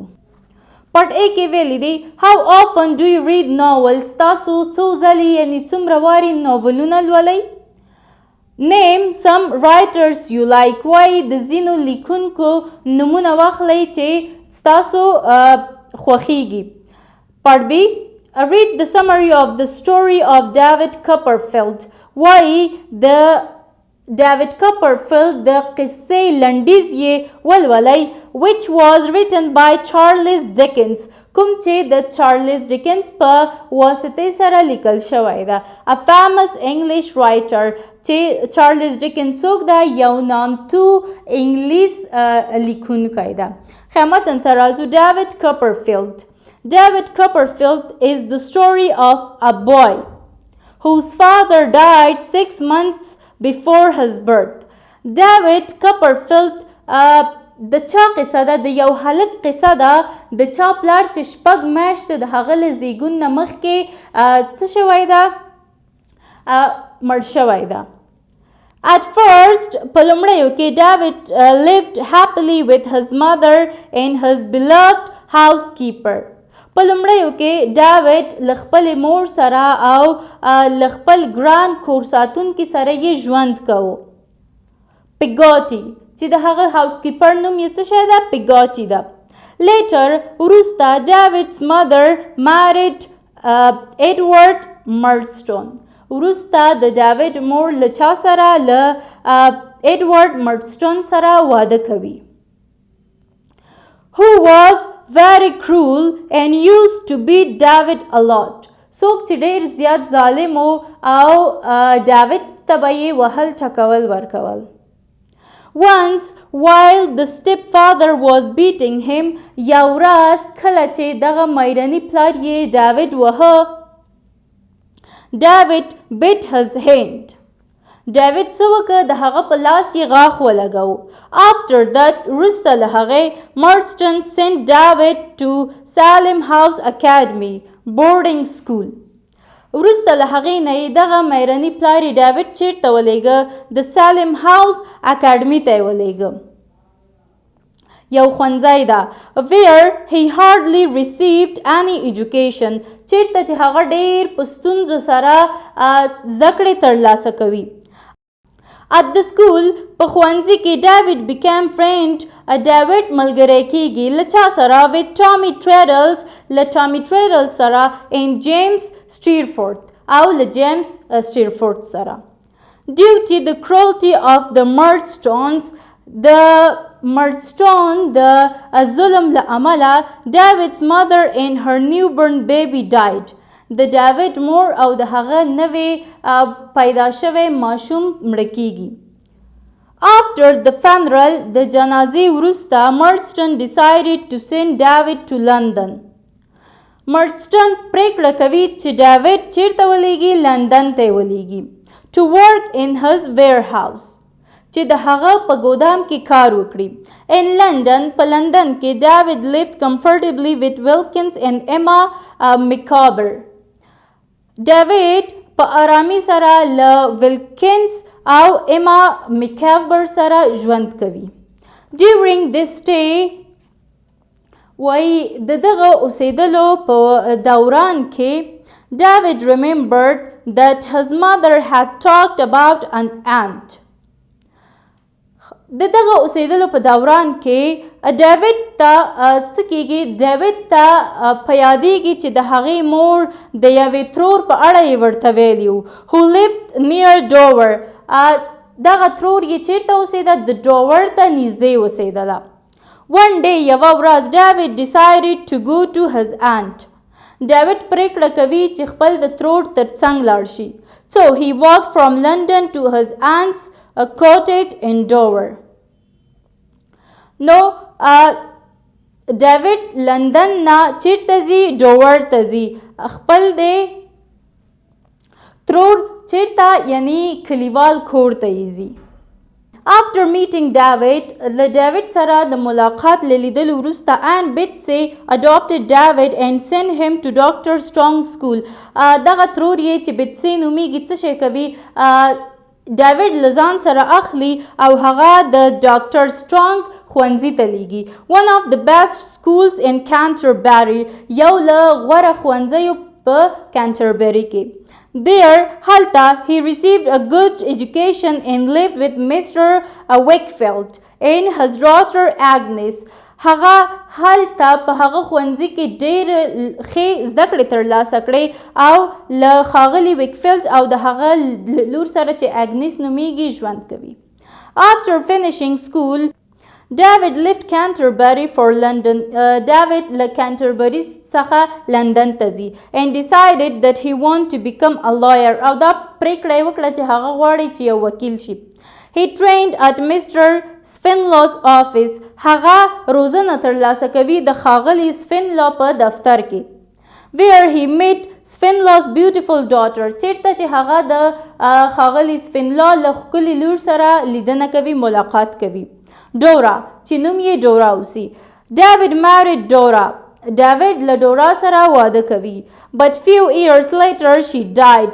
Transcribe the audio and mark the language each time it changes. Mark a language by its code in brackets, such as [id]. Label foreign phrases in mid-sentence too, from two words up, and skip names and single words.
[en] Part A [ps] کې ویلي دي [en] how often do you read novels, [ps] تاسو څو ځلې یعنې څومره وارې ناولونه لولئ. [en] name some writers you like, [ps] وایي د ځینو لیکونکو نومونه واخلئ چې ستاسو خوښیږي. [en] Part B read the summary of the story of David Copperfield، [ps] وایي د David Copperfield د قصې لنډیز یې ولولئ [en] which was written by Charles Dickens [ps] کوم چې د چارلز ډیکنز په واسطې سره لیکل شوی ده. [en] A famous English writer [ps] چې چارلز ډیکنز څوک ده؟ یو نامتو انګلیس لیکونکی ده. خامتن ترازو David Copperfield. [en] David Copperfield is the story of a boy whose father died 6 months before his birth. [ps] David Copperfield د چا قصه ده؟ د یو هلک قصه ده د چا پلار چې 6 میاشتې د هغه له زیږون نه مخکې څه شوی ده؟ مړ شوی ده. [en] At first [ps] په لومړیو کې [en] David lived happily with his mother and his beloved housekeeper. [ps] په لومړیو کې ډاوډ له خپلې مور سره او له خپل ګران کور ساتونکي سره یې ژوند کوو. پیګاټي چې د هغه [en] house keeper [ps] نوم یې څه شی ده؟ پیګاټي ده. [en] Later وروسته David's mother married Edward Murdstone. [ps] وروسته د ډاوډ مور له چا سره؟ له ایډورډ مردستون سره واده کوي. [en] Who was very cruel and used to beat David a lot. [ps] څوک چې ډیر زیات ظالم او ډاوډ ته به یې وهل ټکول ورکول. [en] Once while the stepfather was beating him [ps] یو ورځ کله چې دغه میرني پلار یې ډاوډ وهه [en] David bit his hand. [ps] David څه وکړه؟ د هغه په لاس یې غاښ ولګاو. [en] After that [ps] وروسته له هغې [en] Marston sent David to Salem House Academy boarding school. [ps] وروسته له هغې نه یې دغه میرني پلار یې ډاوډ چیرته ولېږه؟ د سالم هاوس اکاډمي ته یې ولېږه. یو ښوونځی ده [en] where he hardly received any education [ps] چیرته چې هغه ډیر په ستونزو سره زده کړې ترلاسه کوي. [en] At the school [ps] په ښوونځي کې [en] David became friend [ps] ډاوډ ملګری کیږي له چا سره؟ [en] with Tommy Treadles [ps] له ټامي ټریډل سره [en] and James Steerforth [ps] او له جیمز سټیرفورث سره. [en] Due to the cruelty of the Murdstones [ps] د مردستون د ظلم له امله [en] David's mother and her newborn baby died. [ps] د ډاوډ مور او د هغه نوې پیدا شوی ماشوم مړه کیږي. [en] After the funeral [ps] د جنازې وروسته [en] Murdstone decided to send David to London. [ps] Murdstone پریکړه کوي چې ډاوډ چیرته ولېږي؟ لندن ته ولېږي. [en] To work in his warehouse [ps] چې د هغه په ګودام کې کار وکړي. [en] In London [ps] په لندن کې [en] David lived comfortably with Wilkins and Emma Micawber. [ps] ډاوډ په آرامي سره له ویلکینز او اما میکاوبر سره ژوند کوي. [en] During this stay [ps] وایي د دغه اوسېدلو په دوران کې [en] David remembered that his mother had talked about an aunt. [ps] د دغه اوسېدلو په دوران کې ډاوډ ته څه کیږي؟ ډاوډ ته په یادیږي چې د هغې مور د یوې ترور په اړه یې ورته ویلي وو [en] who lived near Dover. [ps] دغه ترور یې چیرته اوسېده؟ د ډوور ته نږدې اوسېدله. [en] One day [ps] یوه ورځ [en] David decided to go to his aunt. [ps] ډاوډ پریکړه کوي چې خپل د ترور تر څنګ لاړ شي. [en] So he walked from London to his aunt's a cottage in Dover. [ps] نو ډاوډ لندن نه چیرته ځي؟ ډوور ته ځي. خپل د ترور چیرته؟ یعنی کلیوال کور ته یې ځي. [en] After meeting David [ps] له ډاوډ سره د ملاقات له لیدلو وروسته [en] Aunt Betsy adopted David and sent him to Dr. Strong's school. [ps] دغه ترور یې چې بتسي نومیږي څه شی کوي؟ ډاوډ له ځان سره اخلي او هغه د ډاکټر سټرانګ ښوونځي ته لیږي. [en] One of the best schools in Canterbury [ps] یو له غوره ښوونځیو په کانټربري کې. [en] There هلته he received a good education and lived with Mr. Wakefield and his daughter Agnes. [ps] هغه هلته په هغه ښوونځي کې ډېر ښې زده کړې ترلاسه کړې او له ښاغلي ویکفیلډ او د هغه لور سره چې اګنیس نومیږي ژوند کوي. [en] After finishing school, David left Canterbury for London. David [ps] له Canterbury څخه لندن ته ځي [en] and decided that he want to become a lawyer. [ps] او دا پریکړه یې وکړه چې هغه غواړي چې یو وکیل شي. [en] He trained at Mr. Spinlaw's office. [ps] هغه روزنه ترلاسه کوي د ښاغلي سپینلا په دفتر کې. [en] Where he met Spinlaw's beautiful daughter. [ps] چیرته چې هغه د ښاغلي سپینلا له ښکلي لور سره لیدنه کوي، ملاقات کوي. Dora چې نوم یې ډورا اوسي. [en] David married Dora. [ps] David له ډورا سره واده کوي. [en] But few years later she died.